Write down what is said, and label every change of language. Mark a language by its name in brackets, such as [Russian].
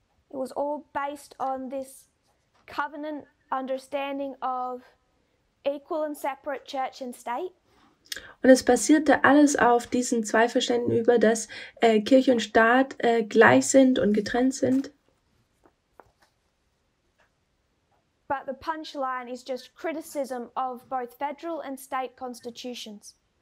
[English] It was all based on this covenant understanding of equal and separate church and state. [German] Und es basierte alles auf diesen zwei Verständnissen über, dass Kirche und Staat gleich sind und getrennt sind. [English] But the punchline is just criticism of both federal and state constitutions.